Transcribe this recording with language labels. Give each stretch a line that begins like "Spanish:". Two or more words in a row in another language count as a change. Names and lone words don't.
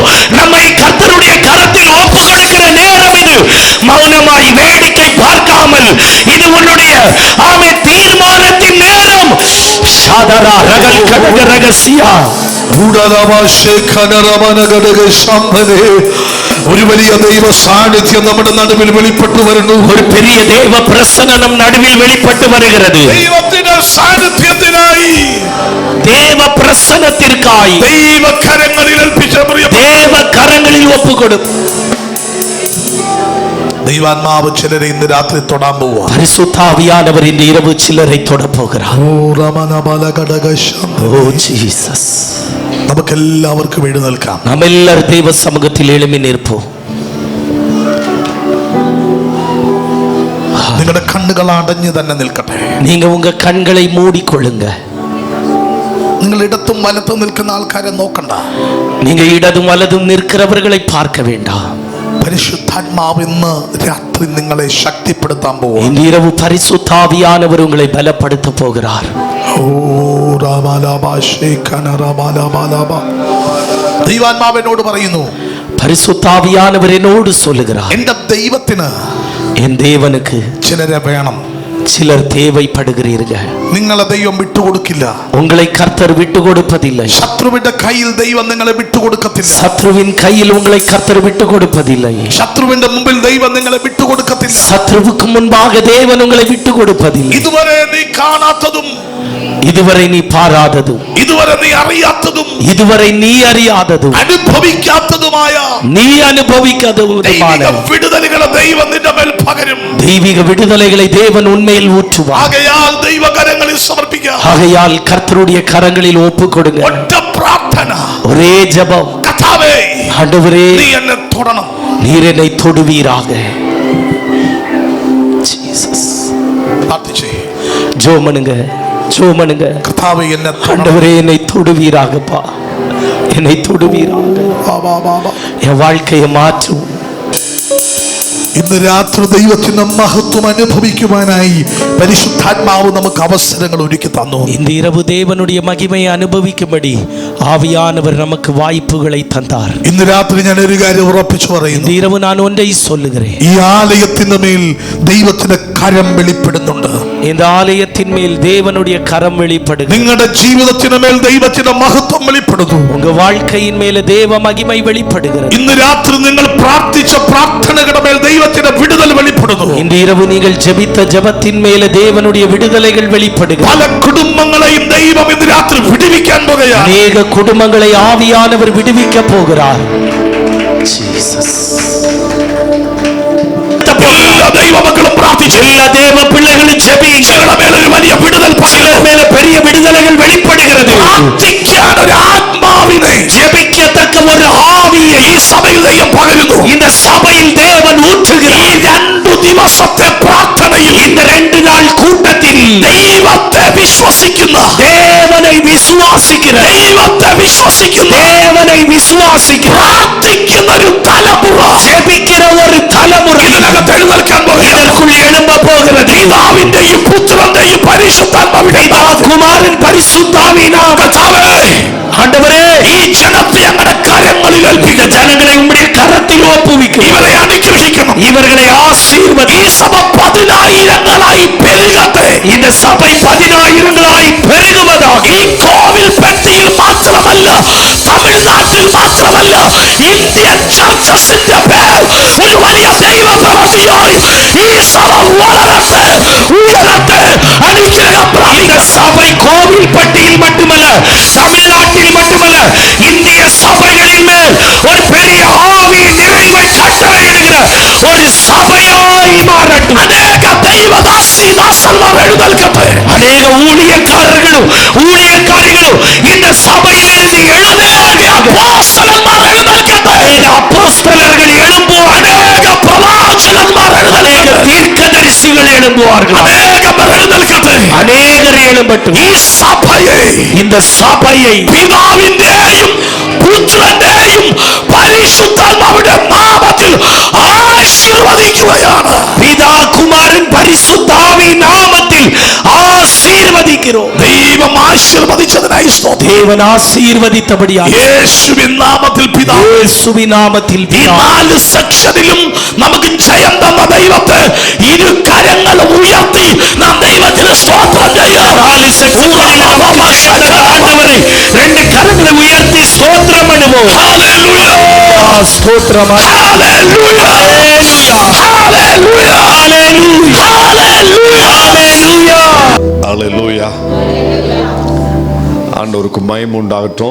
Tamil: நம்மை கர்த்தருடைய கரத்தில் ஒப்பு கொடுக்கிற நேரம் இது. மௌனமாய் வேடிக்கை பார்க்காமல் இது உன்னுடைய ஆமென் தீர்மானத்தின் நேரம். ஷாதரா ரகல் கடக ரகசியா உடலவா ஷேகனரமன கடக சம்பனே
Malayalam: ഒരു വലിയ ദൈവ സാന്നിധ്യം നമ്മുടെ നടുവിൽ വെളിപ്പെട്ടു വരുന്നു.
Tamil: ஒரு பெரிய தேவ பிரசன்னம் நம் நடுவில் வெளிப்பட்டு வருகிறது.
Malayalam: ദൈവത്തിന്റെ സാന്നിധ്യത്തിനായി,
Tamil: தேவ பிரசன்னத்திற்காய்
Malayalam: ദൈവ കരങ്ങളിൽ ഏൽപ്പിച്ച தேவ കരങ്ങളിൽ ഒപ്പുകൊടുക്കും. ദൈവാത്മാവ് ചിലരെ ഇന്ന് രാത്രി തൊടാൻ പോവാ.
Tamil: பரிசுத்த ஆவியானவர் இந்த இரவு சிலரை தொட போகிறார்.
Malayalam: ഓ ജീസസ്. നമുക്ക് എല്ലാവർക്കും എഴുന്നേൽക്കാം. നാം എല്ലാവരും ദൈവ സമുഖത്തിൽ എഴുമി നിൽപ്പോ. നിങ്ങളുടെ കണ്ണുകൾ അടഞ്ഞു തന്നെ നിൽക്കട്ടെ.
Tamil: நீங்க உங்க கண்களை மூடிக்கொள்ளுங்க.
Malayalam: നിങ്ങൾ ഇടത്തും വലത്തും നിൽക്കുന്ന ആൾക്കാരെ നോക്കണ്ട.
Tamil: நீங்க இடதும் வலதும் நிற்கிறவர்களை பார்க்க வேண்டாம்.
Malayalam: പരിശുദ്ധാത്മാവ് ഇന്ന് രാത്രി നിങ്ങളെ ശക്തിപ്പെടുത്താൻ പോകും.
Tamil: இந்த இரவு பரிசுத்த ஆவியானவர் உங்களை பலப்படுத்த போகிறார்.
Malayalam: ദൈവാത്മാവിനോട് പറയുന്നു,
Tamil: பரிசுத்த ஆவியானவர் என்னோடு சொல்லுகிறார்,
Malayalam: എന്റെ ദൈവത്തിന്
Tamil: என் தேவனுக்கு
Malayalam: ചിലരെ വേണം.
Tamil: சிலர் தேவைப்படுகிறீர்கள்.
Malayalam: നിങ്ങളെ ദൈവം വിട്ടുകൊടുക്കില്ല.
Tamil: உங்களை கர்த்தர் விட்டு கொடுப்பதில்லை.
Malayalam: ശത്രുവിന്റെ കയ്യിൽ ദൈവം നിങ്ങളെ വിട്ടുകൊടുക്കത്തില്ല.
Tamil: சத்ருவின் கையில் உங்களை கர்த்தர் விட்டு கொடுப்பதில்லை.
Malayalam: ശത്രുവിന്റെ മുമ്പിൽ ദൈവം നിങ്ങളെ വിട്ടുകൊടുക്കത്തില്ല.
Tamil: சத்ருவுக்கு முன்பாக தேவன் உங்களை விட்டு கொடுப்பதில்லை.
Malayalam: ഇതുവരെ നീ കാണാത്തതും,
Tamil: இதுவரை நீ பாராததும்,
Malayalam: ഇതുവരെ നീ അറിയാത്തതും,
Tamil: இதுவரை நீ அறியாததும்,
Malayalam: അനുഭവിക്കാത്തതുമായ
Tamil: நீ அனுபவிக்காததுமான
Malayalam: വിടുതലുകളെ ദൈവം നിന്റെ മേൽ പകരും.
Tamil: தெய்வீக விடுதலைகளை தேவன் உண்மையில் ஊற்றுவார்.
Malayalam: ആകയാൽ ദൈവകരങ്ങളിൽ സമർപ്പിക്കുക.
Tamil: ஆகையால் கர்த்தருடைய கரங்களில் ஒப்பு கொடுங்க.
Malayalam: ഒറ്റ പ്രാർത്ഥന,
Tamil: ஒரே ஜெபம்.
Malayalam: കർത്താവേ,
Tamil: ஆண்டவரே,
Malayalam: നീ എന്നെ തൊടണം.
Tamil: நீர் என்னை தொடுவீராக. ஜீசஸ்.
Malayalam: പ്രാർത്ഥിച്ചേ.
Tamil: ஜோமனுங்க, ஜோமனுங்க. കർത്താവേ, എന്നെ ஆண்டவரே, என்னை தொடுவீராகப்பா, என்னை தொடுவீராக. என் வாழ்க்கையை மாற்றும்.
Malayalam: ഇന്ന് രാത്രി ദൈവത്തിന്റെ മഹത്വം അനുഭവിക്കുവാനായി പരിശുദ്ധാത്മാവ് നമുക്ക് അവസരങ്ങൾ ഒരുക്കി തന്നു.
Tamil: இந்த இரவு தேவனுடைய மகிமையை அனுபவிக்கும்படி ஆவியானவர் நமக்கு வாய்ப்புகளை தந்தார்.
Malayalam: ഇന്ന് രാത്രി ഞാൻ ഒരു കാര്യം ഉറപ്പിച്ചു പറയുന്നു.
Tamil: இந்த இரவு நான் ஒன்றை சொல்லுகிறேன்.
Malayalam: ഈ ആലയത്തിന്റെ മേൽ ദൈവത്തിന്റെ കരം വെളിപ്പെടുന്നുണ്ട്.
Tamil: இந்த ஆலயத்தின் மேல் தேவனுடைய கரம் வெளிப்படுகிறது.
Malayalam: നിങ്ങളുടെ ജീവിതത്തിന് മേൽ ദൈവത്തിന്റെ മഹത്വം വെളിപ്പെടുന്നു.
Tamil: உங்க வாழ்க்கையின் மேல தேவ மகிமை வெளிப்படுகிறது.
Malayalam: ഇന്ന് രാത്രി നിങ്ങൾ പ്രാർത്ഥിച്ച പ്രാർത്ഥനകളുടെ മേൽ ദൈവത്തിന്റെ വിടുതൽ വെളിപ്പെടുന്നു.
Tamil: இந்த இரவு நீங்கள் ஜெபித்த ஜெபத்தின் மேல தேவனுடைய விடுதலைகள் வெளிப்படுகிறது.
Malayalam: പല കുടുംബങ്ങളെയും ദൈവം ഇന്ന് രാത്രി വിടുവിക്കാൻ പോകുകയാണ്.
Tamil: அநேக குடும்பங்களை ஆவியானவர் விடுவிக்க போகிறார். ஜீசஸ்.
Malayalam: എല്ലാ ദൈവമക്കളും പ്രാർത്ഥിച്ചു.
Tamil: எல்லா தேவ பிள்ளைகளும் ஜெபிங்க.
Malayalam: ഒരു വലിയ വിടുതൽ
Tamil: சிலர் மேல பெரிய விடுதலைகள் வெளிப்படுகிறது.
Malayalam: പ്രാർത്ഥിക്കാൻ ഒരു ആത്മാവിനെ,
Tamil: ஜெபிக்கத்தக்க ஒரு ஆவியை
Malayalam: ഈ സഭയിൽ ദൈവം പകരുന്നു.
Tamil: இந்த சபையில் தேவன் ஊற்றுகிறார்.
Malayalam: ഈ 2 ദിവസത്തെ പ്രാർത്ഥനയിൽ
Tamil: இந்த 2 நாள் கூட்டத்தில்
Malayalam: ദൈവത്തെ വിശ്വസിക്കുന്ന,
Tamil: தேவனை விசுவாசிக்கிற,
Malayalam: ദൈവത്തെ വിശ്വസിക്കുന്ന,
Tamil: தேவனை விசுவாசிக்கிற,
Malayalam: പ്രാർത്ഥിക്കുന്ന ഒരു തലമുറ
Tamil: ஜெபிக்கிற ஒரு தலைமுறை
Malayalam: ഇതിനകത്ത് എഴുന്നേൽക്കാൻ പോകുകയാണ്.
Tamil: இதற்குள் எழும்ப போகிறது.
Malayalam: പിതാവിന്റെയും പുത്രന്റെയും പരിശുദ്ധാത്മാവിന്റെയും
Tamil: குமாரன் பரிசுத்தாவினாம்.
Malayalam: കർത്താവേ,
Tamil: ஆண்டவரே,
Malayalam: ഈ ജനത്തെ അങ്ങയുടെ കരങ്ങളിൽ
Tamil: இந்த
Malayalam: ഏൽപ്പിക്കുന്നു.
Tamil: ஜனங்களை உம்முடைய கரத்தில் ஒப்புவிக்கும்.
Malayalam: ഇവരെ അനുഗ്രഹിക്കണം.
Tamil: இவர்களை ஆசீர்வதி.
Malayalam: ഈ സഭ 10,000-ങ്ങളായി പെരുകട്ടെ.
Tamil: இந்த சபை 10,000-ങ്ങളായി பெருகுவதாக.
Malayalam: ഈ കോവിൽ പെട്ടിയിൽ മാത്രമല്ല, തമിഴ്നാട്ടിൽ മാത്രമല്ല, ഇന്ത്യൻ ചർച്ചസിന്റെ പേർ ഒരു വലിയ ദൈവപ്രവൃത്തിയായി ഈ സഭ വളരട്ടെ, ഉയരട്ടെ, അനുഗ്രഹം
Tamil: இந்த
Malayalam: പ്രാപിക്കട്ടെ.
Tamil: சபை கோவில் பட்டியில் மட்டுமல்ல, தமிழ்நாட்டில் மட்டுமல்ல, இந்திய சபைகளின் மேல் ஒரு பெரிய ஆவி நிறைவை கட்டளையிடுகிற ஒரு சபையாய் மாறட்டும்.
Malayalam: അനേക ദൈവദാസന്മാർ എഴുന്നേൽക്കട്ടെ.
Tamil: அநேக ஊழியக்காரர்களும் ஊழியக்காரிகளும் இந்த சபையிலிருந்து எழும்புவார்கள்.
Malayalam: അപ്പോസ്തലന്മാർ എഴുന്നേൽക്കട്ടെ.
Tamil: அநேக அப்போஸ்தலர்கள் எழும்புவார்கள்.
Malayalam: അനേക പ്രവാചകന്മാർ
Tamil: அநேக
Malayalam: എഴുന്നേൽക്കട്ടെ.
Tamil: தீர்க்கதரிசிகள் எழும்புவார்கள்.
Malayalam: അനേകം എഴുന്നേൽക്കട്ടെ.
Tamil: அநேகர் எழும்பட்டும்.
Malayalam: ഈ സഭയെ
Tamil: இந்த சபையை
Malayalam: പിതാവിന്റെയും പുത്രന്റെയും പരിശുദ്ധാത്മാവിന്റെ നാമത്തിൽ ആശീർവദിക്കുകയാണ്.
Tamil: பிதா குமாரன் பரிசுத்த ஆவி நாமத்தில் ஆசீர்வதிக்கிறோம்.
Malayalam: ദൈവം ആശീർവദിച്ചതിനായി സ്തോത്രം.
Tamil: தேவன் ஆசீர்வதித்தபடியாக
Malayalam: യേശുവിൻ നാമത്തിൽ പിതാവ്.
Tamil: இயேசுவின் நாமத்தில்
Malayalam: ഈ 4 സെക്ഷനിലും നമുക്ക് ജയം തന്ന ദൈവത്തെ ഇരു കരങ്ങൾ ഉയർത്തി നാം ദൈവത്തിന് സ്തോത്രം ചെയ്യാം.
Tamil: 4 செக்ஷன்களில் ஆண்டவரை 2 கரங்களை உயர்த்தி ஸ்தோத்திரம் பண்ணுவோம்.
Malayalam: ഹല്ലേലൂയ.
Tamil: ஸ்தோத்திரம். ஹalleluya, ஹalleluya, ஹalleluya, ஹalleluya, அல்லேலூயா. ஆண்டவருக்கு மகிமை உண்டாகட்டும்.